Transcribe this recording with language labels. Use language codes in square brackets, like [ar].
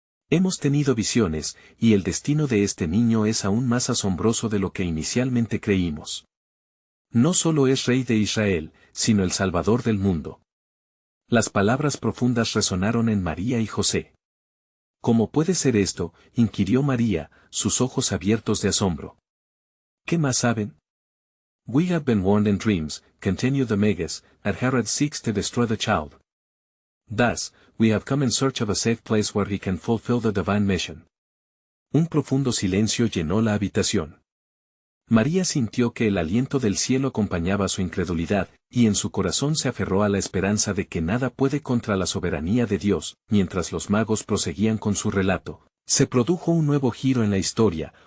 [es] Hemos tenido visiones, y el destino de este niño es aún más asombroso de lo que inicialmente creímos. No solo es Rey de Israel, sino el Salvador del mundo. Las palabras profundas resonaron en María y José. ¿Cómo puede ser esto?, inquirió María, sus ojos abiertos de asombro. ¿Qué más saben? [en] We have been warned in dreams, continued the Magus, that Herod seeks to destroy the child. Thus, we have come in search of a safe place where he can fulfill the divine mission. [es] Un profundo silencio llenó la habitación. María sintió que el aliento del cielo acompañaba su incredulidad, y en su corazón se aferró a la esperanza de que nada puede contra la soberanía de Dios. Mientras los magos proseguían con su relato, se produjo un nuevo giro en la historia.